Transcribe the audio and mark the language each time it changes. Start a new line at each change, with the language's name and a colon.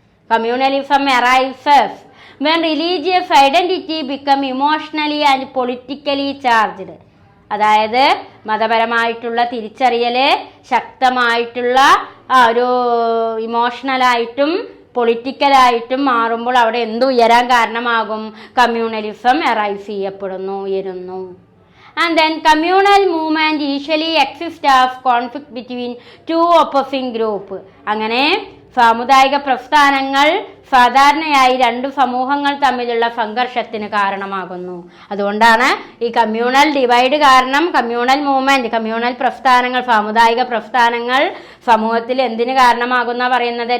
English: Communalism arises when religious identity become emotionally and politically charged.
Malayalam: അതായത് മതപരമായിട്ടുള്ള തിരിച്ചറിയൽ ശക്തമായിട്ടുള്ള ഒരു ഇമോഷണലായിട്ടും പൊളിറ്റിക്കലായിട്ടും മാറുമ്പോൾ അവിടെ എന്ത് ഉയരാൻ കാരണമാകും? കമ്മ്യൂണലിസം അറൈസ് ചെയ്യപ്പെടുന്നു, ഉയരുന്നു.
English: And then communal movement usually exists as conflict between two opposing group.
Malayalam: അങ്ങനെ സാമുദായിക പ്രസ്ഥാനങ്ങൾ സാധാരണയായി രണ്ട് സമൂഹങ്ങൾ തമ്മിലുള്ള സംഘർഷത്തിന് കാരണമാകുന്നു. അതുകൊണ്ടാണ് ഈ കമ്മ്യൂണൽ ഡിവൈഡ് കാരണം കമ്മ്യൂണൽ മൂവ്മെന്റ്, കമ്മ്യൂണൽ പ്രസ്ഥാനങ്ങൾ, സാമുദായിക പ്രസ്ഥാനങ്ങൾ സമൂഹത്തിൽ എന്തിന് കാരണമാകുന്ന പറയുന്നത്?